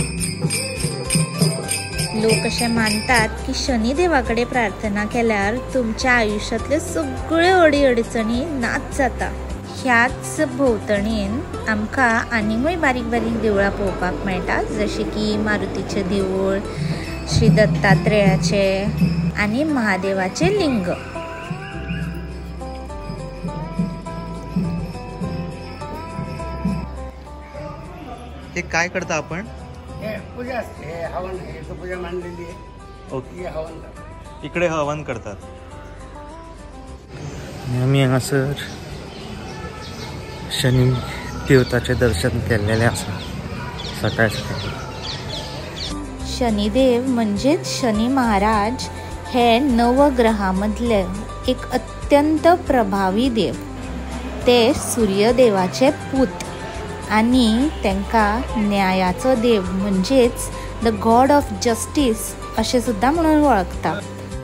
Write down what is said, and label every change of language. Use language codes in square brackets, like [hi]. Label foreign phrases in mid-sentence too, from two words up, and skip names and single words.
[kok] लोक अशें मानतात की शनिदेवा कडेन प्रार्थना केल्यार तुमच्या आयुश्यांतल्यो सगळ्यो अडी अडचणी नाच जाता. ह्याच भोंवतणीन आमकां आनीकूय बारीक बारीक देवळां पळोवपाक मेळटा, जशें की मारुतीचें देवूळ, श्री दत्तात्रेयाचे आणि महादेवाचे लिंग. [mr] हे काय करता आपण? पूजा असते, हवन, पूजा मांडलेली आहे. ओके, हवन इकडे हवन करतात. [kok] आम्ही हांगासर शनी देवताचे दर्शन केलेले आसा सकाळ सकाळी. [mr] शनिदेव म्हणजेच शनी महाराज हे नवग्रहामधले एक अत्यंत प्रभावी देव. [kok] ते सूर्यदेवाचे पूत आणि तांकां न्यायाचो देव म्हणजेच [en] the God of Justice [kok] अशें सुद्दां म्हणून वळखता.